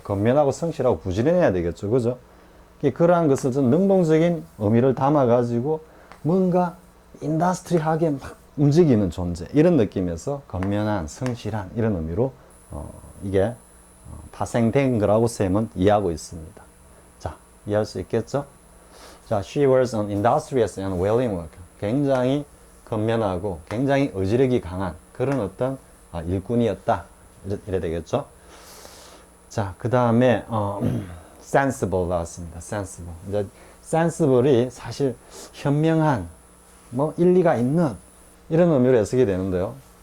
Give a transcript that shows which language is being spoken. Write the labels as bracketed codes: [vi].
[ko] 근면하고 성실하고 부지런해야 되겠죠. 그죠? 그러한 것을 좀 능동적인 의미를 담아가지고 뭔가 인더스트리하게 막 움직이는 존재. 이런 느낌에서 근면한, 성실한 이런 의미로 이게 파생된 거라고 쌤은 이해하고 있습니다. 자, 이해할 수 있겠죠? [en] 자, she was an industrious and willing worker. [ko] 굉장히 근면하고 굉장히 의지력이 강한 그런 어떤 일꾼이었다. 이래 되겠죠? 자, 그 다음에 sensible 나왔습니다. [en] sensible. [ko] 이제 sensible이 사실 현명한, 뭐 일리가 있는 이런 의미로 해석이 되는데요.